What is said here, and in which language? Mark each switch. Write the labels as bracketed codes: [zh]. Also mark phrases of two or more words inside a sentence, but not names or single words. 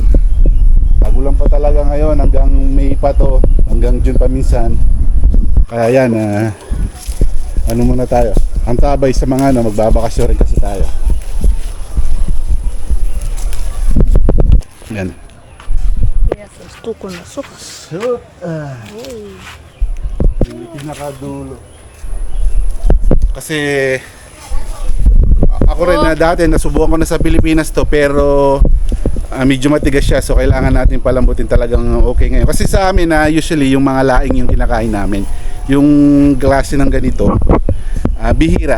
[tl] Tagulan pa talaga ngayon hanggang May pa to, hanggang June pa minsan. Kaya yan, ano muna tayo. Ang tabay sa mga ano, magbabakasyon rin kasi tayo. Yan. [es] Esto con las hojas. [tl] Yung pinakadulo. Kasi ako rin na dati nasubukan ko na sa Pilipinas to, pero medyo matigas siya, so kailangan natin palambutin talagang okay ngayon. Kasi sa amin na usually yung mga laing yung kinakain namin. Yung klase ng ganito, bihira.